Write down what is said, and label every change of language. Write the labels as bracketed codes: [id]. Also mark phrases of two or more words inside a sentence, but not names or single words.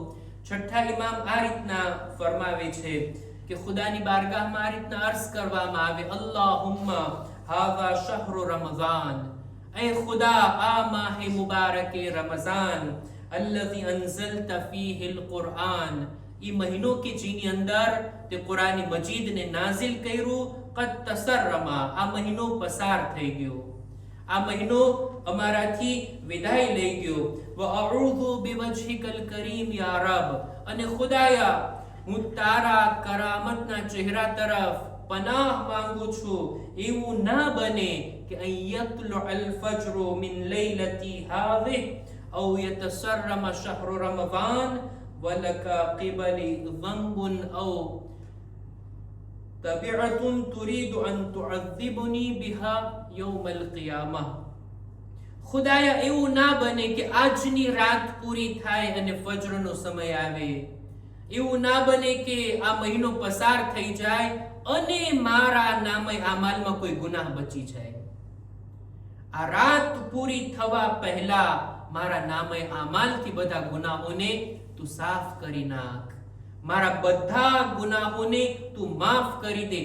[gu] છઠ્ઠા ઇમામ આ રીતના ફરમાવે છે કે ખુદાની બારગાહમાં આ રીતના અર્ઝ કરવામાં આવે, [ar] اللهم هذا شهر رمضان, [gu] એ ખુદા આ માહે મુબારકે રમઝાન, [ar] الذي أنزلت فيه القرآن, [gu] ઈ મહિનો કે જેની અંદર તે કુરાન મજીદને નાઝિલ કર્યું, [ar] قد تصرم, [gu] આ મહિનો પસાર થઈ ગયો, આ મહિનો અમારાથી વિદાય લઈ ગયો. [ar] وأعوذ بوجهك الكريم يا رب, [gu] અને ખુદાયા હું તારા કરામતના ચહેરા તરફ પનાહ માંગુ છું. એવું ના બને કે [ar] أن يطلع الفجر من ليلتي هذه أو يتسرم شهر رمضان ولك قبلي ذنب أو تبعة تريد أن تعذبني بها يوم القيامة. [gu] ખુદાયા એવું ના બને કે આજની રાત પૂરી થાય અને ફજરનો સમય આવે, એવું ના બને કે આ મહિનો પસાર થઈ જાય અને મારા નામે આમાલમાં કોઈ ગુનાહ બચી જાય. આ રાત પૂરી થવા પહેલા મારા નામે આમાલથી બધા ગુનાહોને તું સાફ કરી નાખ, મારા બધા ગુનાહોને તું માફ કરી દે.